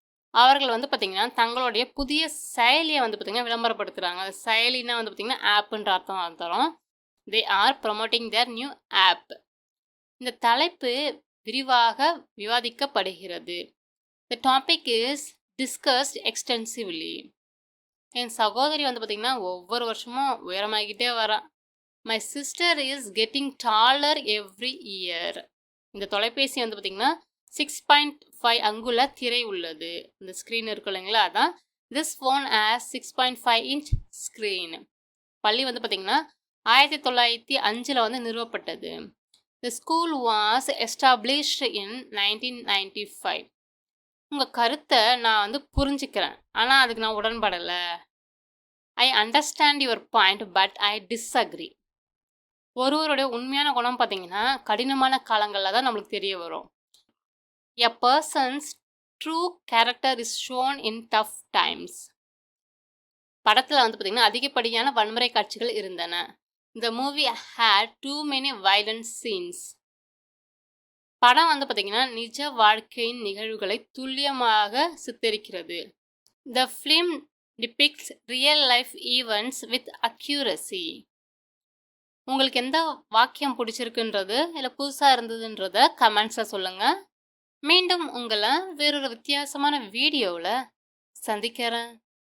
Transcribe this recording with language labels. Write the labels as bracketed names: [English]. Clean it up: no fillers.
[Tamil] அவர்கள் வந்து பார்த்தீங்கன்னா தங்களுடைய புதிய செயலியை வந்து பார்த்தீங்கன்னா விளம்பரப்படுத்துகிறாங்க. அது செயலினா வந்து பார்த்தீங்கன்னா ஆப்புன்ற அர்த்தம் தரும். [English] They are promoting their new app. [Tamil] இந்த தலைப்பு விரிவாக விவாதிக்கப்படுகிறது. [English] The topic is discussed extensively. [Tamil] என் சகோதரி வந்து பார்த்தீங்கன்னா ஒவ்வொரு வருஷமும் உயரமாகிக்கிட்டே வரா. [English] My sister is getting taller every year. [Tamil] இந்த தொலைபேசி வந்து பார்த்தீங்கன்னா 6.5 அங்குல திரை உள்ளது. இந்த ஸ்க்ரீன் இருக்கு இல்லைங்களா? [English] அதான் this phone has 6.5 inch screen. [Tamil] பள்ளி வந்து பார்த்தீங்கன்னா 1905 வந்து நிறுவப்பட்டது. [English] The school was established in 1995. [Tamil] உங்கள் கருத்தை நான் வந்து புரிஞ்சுக்கிறேன், ஆனால் அதுக்கு நான் உடன்படலை. [English] I understand your point but I disagree. [Tamil] ஒருவருடைய உண்மையான குணம் பார்த்தீங்கன்னா கடினமான காலங்களில் தான் நம்மளுக்கு தெரிய வரும். [English] A person's true character is shown in tough times. [Tamil] படத்தில் வந்து பார்த்தீங்கன்னா அதிகப்படியான வன்முறை காட்சிகள் இருந்தன. [English] The movie had too many violent scenes. [Tamil] படம் வந்து பார்த்தீங்கன்னா நிஜ வாழ்க்கையின் நிகழ்வுகளை துல்லியமாக சித்தரிக்கிறது. [English] The film depicts real life events with accuracy. [Tamil] உங்களுக்கு எந்த வாக்கியம் பிடிச்சிருக்குன்றது இல்லை புதுசாக இருந்ததுன்றத கமெண்ட்ஸில் சொல்லுங்கள். மீண்டும் உங்களை வேறொரு வித்தியாசமான வீடியோவில் சந்திக்கிறேன்.